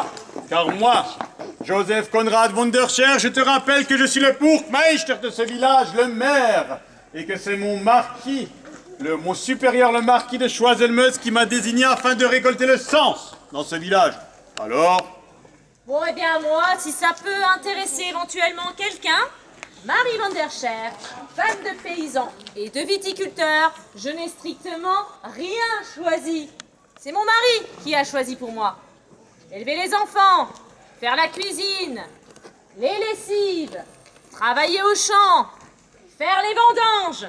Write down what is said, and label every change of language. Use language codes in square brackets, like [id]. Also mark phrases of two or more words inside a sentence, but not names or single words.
[fr] Car moi, Joseph Conrad von der Scher, je te rappelle que je suis le Burgmeister de ce village, le maire, et que c'est mon marquis, mon supérieur, le marquis de Choiselmeuse, qui m'a désigné afin de récolter le sens dans ce village. Alors? Bon, eh bien moi, si ça peut intéresser éventuellement quelqu'un, Marie van der Scher, femme de paysans et de viticulteurs, je n'ai strictement rien choisi. C'est mon mari qui a choisi pour moi. Élever les enfants, faire la cuisine, les lessives, travailler au champ, faire les vendanges.